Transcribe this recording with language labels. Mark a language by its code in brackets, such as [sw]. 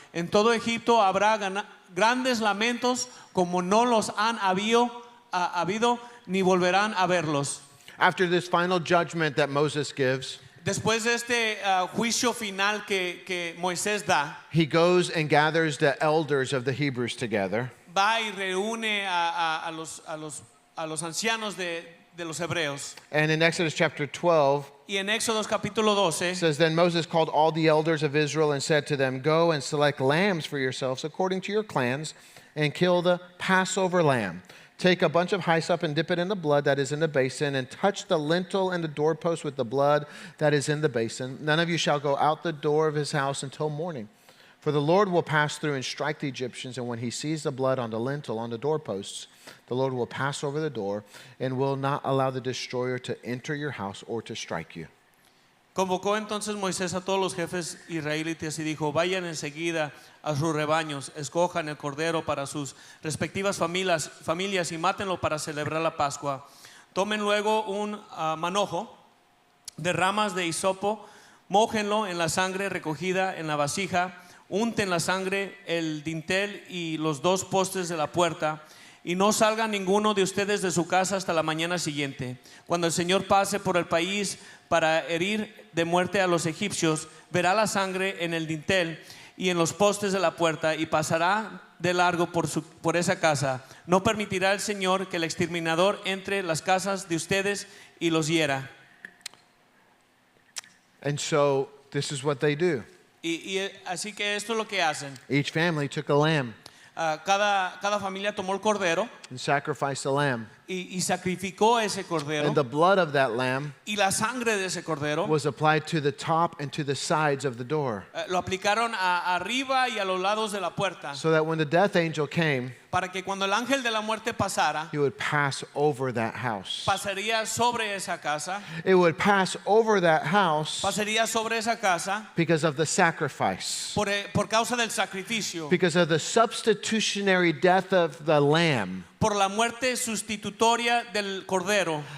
[es] En todo Egipto habrá grandes lamentos como no los han habido ni volverán a verlos. [en] After this final judgment that Moses gives, [es] Después de este juicio final que Moisés da, [en] he goes and gathers the elders of the Hebrews together. [es] va y reúne a los ancianos de los hebreos. [en] And in Exodus chapter 12, [es] Y en Éxodo capítulo 12 [en] it says, Then Moses called all the elders of Israel and said to them, Go and select lambs for yourselves according to your clans, and kill the Passover lamb. Take a bunch of hyssop and dip it in the blood that is in the basin, and touch the lintel and the doorpost with the blood that is in the basin. None of you shall go out the door of his house until morning. For the Lord will pass through and strike the Egyptians, and when he sees the blood on the lintel, on the doorposts, the Lord will pass over the door and will not allow the destroyer to enter your house or to strike you. [es] Convocó entonces Moisés a todos los jefes israelitas y dijo, vayan enseguida a sus rebaños, escojan el cordero para sus respectivas familias y mátenlo para celebrar la Pascua. Tomen luego un manojo de ramas de hisopo, mójenlo en la sangre recogida en la vasija, unten la sangre el dintel y los dos postes de la puerta, y no salga ninguno de ustedes de su casa hasta la mañana siguiente. Cuando el Señor pase por el país para herir de muerte a los egipcios, verá la sangre en el dintel y en los postes de la puerta y pasará de largo por esa casa. No permitirá el Señor que el exterminador entre las casas de ustedes y los hiera. [en] And so this is what they do. [es] Y así que esto es lo que hacen. [en] Each family took a lamb [es] Cada familia tomó el cordero [en] and sacrificed a lamb. [es] y sacrificó ese cordero, [en] And the blood of that lamb [es] y la sangre de ese cordero [en] was applied to the top and to the sides of the door, [es] lo aplicaron arriba y a los lados de la puerta, [en] so that when the death angel came, [es] para que cuando el ángel de la muerte pasara, [en] he would pass over that house. [es] pasaría sobre esa casa, [en] It would pass over that house [es] pasaría sobre esa casa [en] because of the sacrifice, [es] por causa del sacrificio, [en] because of the substitutionary death of the lamb. [es] por la muerte sustitutoria del cordero.